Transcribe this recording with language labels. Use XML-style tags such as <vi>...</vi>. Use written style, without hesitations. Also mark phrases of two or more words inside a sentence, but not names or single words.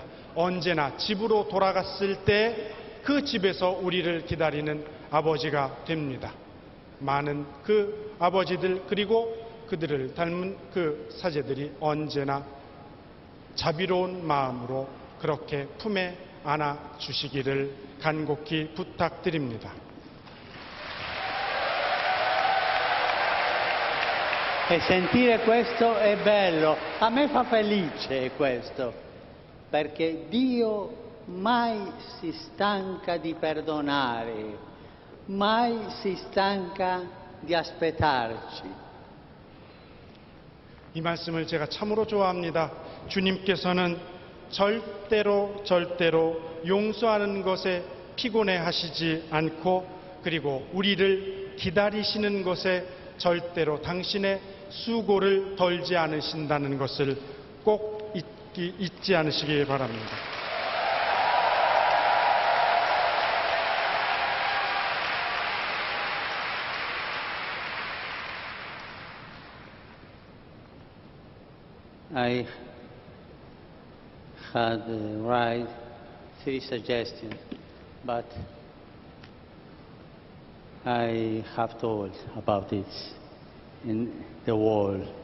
<ko>언제나 집으로 돌아갔을 때 그 집에서 우리를 기다리는 아버지가 됩니다. 많은 그 아버지들, 그리고 그들을 닮은 그 사제들이 언제나 자비로운 마음으로 그렇게 품에 안아 주시기를 간곡히 부탁드립니다.</ko> <it>E sentire questo è bello, a me fa felice questo, perché Dio mai si stanca di perdonare, mai si stanca di aspettarci.</it> <ko>이 말씀을 제가 참으로 좋아합니다. 주님께서는 절대로 용서하는 것에 피곤해 하시지 않고, 그리고 우리를 기다리시는 것에 절대로 당신의 수고를 덜지 않으신다는 것을 꼭 잊지 않으시기 바랍니다.</ko> <en>I had write 3 suggestions, but I have told about it in the wall.</en>